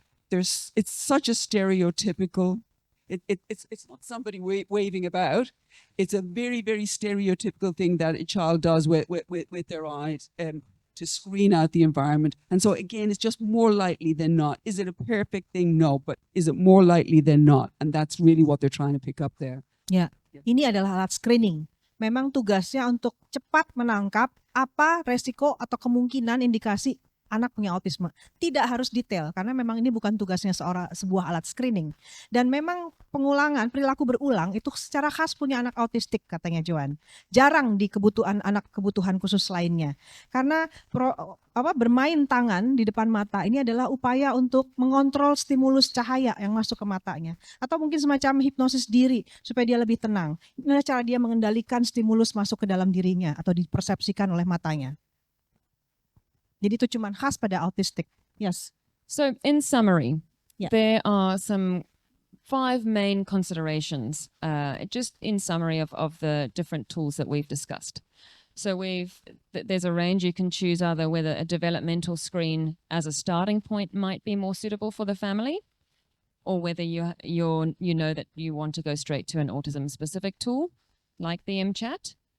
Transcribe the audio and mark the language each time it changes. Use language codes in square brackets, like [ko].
[en] It's such a stereotypical, it's not somebody waving about. It's a very, very stereotypical thing that a child does with their eyes to screen out the environment. And so again, it's just more likely than not. Is it a perfect thing? No, but is it more likely than not? And that's really what they're trying to pick up there. [id] Ya, ini adalah alat screening. Memang tugasnya untuk cepat menangkap apa resiko atau kemungkinan indikasi anak punya autisme. Tidak harus detail karena memang ini bukan tugasnya sebuah alat screening. Dan memang pengulangan, perilaku berulang itu secara khas punya anak autistik katanya Joan. Jarang di anak kebutuhan khusus lainnya. Karena bermain tangan di depan mata ini adalah upaya untuk mengontrol stimulus cahaya yang masuk ke matanya. Atau mungkin semacam hipnosis diri supaya dia lebih tenang. Ini adalah cara dia mengendalikan stimulus masuk ke dalam dirinya atau dipersepsikan oleh matanya. Jadi itu cuma khas pada autistic. [en] Yes. So in summary, Yeah. there are some 5 main considerations, just in summary of the different tools that we've discussed. So there's a range. You can choose either whether a developmental screen as a starting point might be more suitable for the family, or whether you know that you want to go straight to an autism specific tool like the MChat.